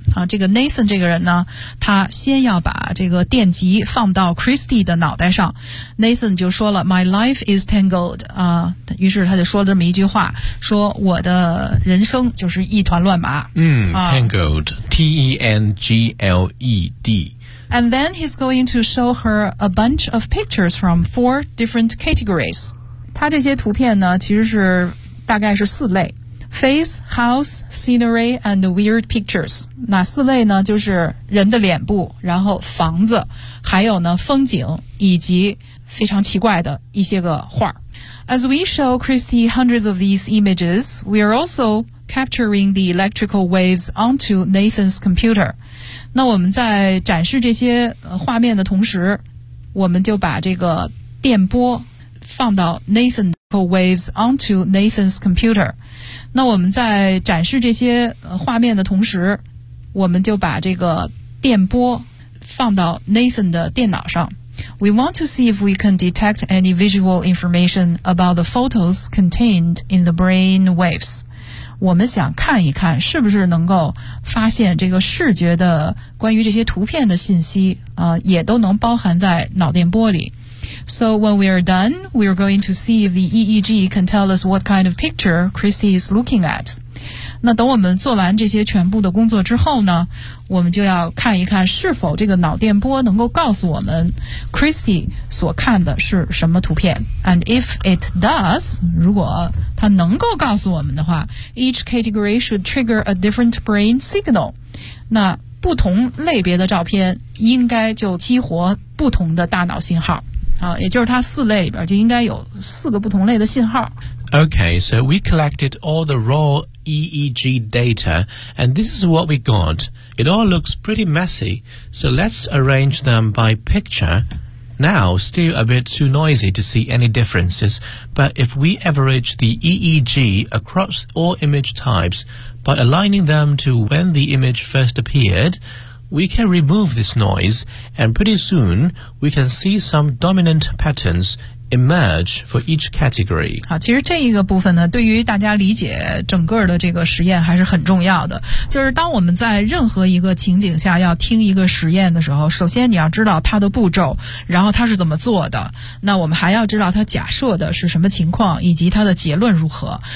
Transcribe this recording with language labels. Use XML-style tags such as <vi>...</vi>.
<zh>啊，这个 Nathan 这个人呢，他先要把这个电极放到 Christy 的脑袋上。</zh> <en>Nathan</en> <zh>就说了</zh> <en>My life is tangled.</en> <zh>啊，于是他就说了这么一句话，说我的人生就是一团乱麻。</zh> <en>嗯， tangled,、T-E-N-G-L-E-D. And then he's going to show her a bunch of pictures from four different categories.</en> <zh>他这些图片呢其实是大概是四类。</zh> <en>Face, house, scenery, and weird pictures.</en> <zh>那四类呢就是人的脸部，然后房子，还有呢风景，以及非常奇怪的一些个画。</zh> <en>As we show Christy hundreds of these images, we are also capturing the electrical waves onto Nathan's computer.</en> <zh>那我们在展示这些画面的同时，我们就把这个电波放到 Nathan's</zh> <en>waves onto Nathan's computer。</en> <zh>那我们在展示这些画面的同时，我们就把这个电波放到 Nathan 的电脑上。</zh> <en>We want to see if we can detect any visual information about the photos contained in the brain waves.</en> <zh>我们想看一看是不是能够发现这个视觉的关于这些图片的信息也都能包含在脑电波里。</zh> <en>So when we are done, we are going to see if the EEG can tell us what kind of picture Christy is looking at.</en> <zh>那等我们做完这些全部的工作之后呢，我们就要看一看是否这个脑电波能够告诉我们 Christy 所看的是什么图片。</zh> <en>And if it does,</en> <zh>如果它能够告诉我们的话，</zh> <en>each category should trigger a different brain signal.</en> <zh>那不同类别的照片应该就激活不同的大脑信号啊，也就是它四类里边就应该有四个不同类的信号。</zh> <en>Okay, so we collected all the raw EEG data, and this is what we got. It all looks pretty messy, so let's arrange them by picture. Now, still a bit too noisy to see any differences, but if we average the EEG across all image types by aligning them to when the image first appeared, we can remove this noise, and pretty soon we can see some dominant patternsemerge for each category.</en> <zh>好，其实这一个部分呢对于大家理解整个的这个实验还是很重要的。就是当我们在任何一个情景下要听一个实验的时候，首先你要知道它的步骤，然后它是怎么做的，那我们还要知道它假设的是什么情况，以及它的结论如何。</zh>